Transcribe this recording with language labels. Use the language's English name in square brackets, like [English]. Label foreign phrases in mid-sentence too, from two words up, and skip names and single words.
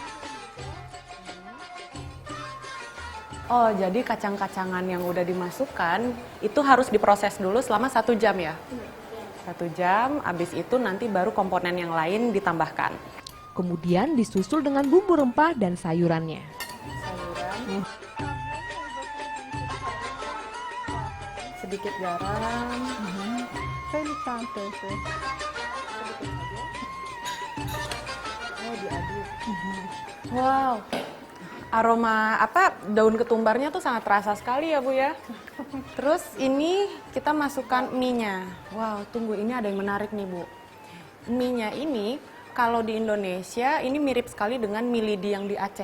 [Indonesian] Oh, jadi kacang-kacangan yang udah dimasukkan itu harus diproses dulu selama 1 jam ya? 1 jam, habis itu nanti baru komponen yang lain ditambahkan. Kemudian disusul dengan bumbu rempah dan sayurannya. Sayuran. Sedikit garam. [Persian] خیلی کم فلفل. [Indonesian] Oh, diaduk. Wow. Aroma daun ketumbarnya tuh sangat terasa sekali ya Bu ya. Terus ini kita masukkan mie-nya. Wow, tunggu, ini ada yang menarik nih Bu. Mie-nya ini kalau di Indonesia ini mirip sekali dengan mie lidi yang di Aceh.